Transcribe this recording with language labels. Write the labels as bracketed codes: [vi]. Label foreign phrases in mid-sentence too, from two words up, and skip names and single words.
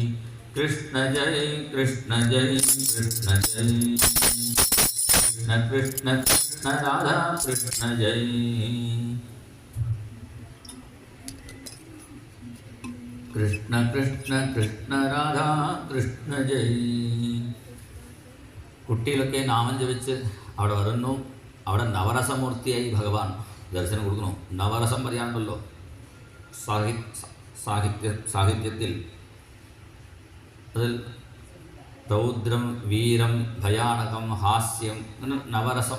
[sa] कृष्ण जय कृष्ण जय कृष्ण जय। कृष्ण कृष्ण कृष्ण राधा कृष्ण जय। कृष्ण कृष्ण कृष्ण राधा कृഷ്ण जय. [ml] കുട്ടികളൊക്കെ നാമം ജപിച്ച് അവിടെ വരുന്നു. അവിടെ നവരസമൂർത്തിയായി ഭഗവാൻ ദർശനം കൊടുക്കുന്നു. നവരസം പറയാനുണ്ടല്ലോ സാഹിത്യത്തിൽ. അതിൽ രൗദ്രം, വീരം, ഭയാനകം, ഹാസ്യം, അങ്ങനെ നവരസം.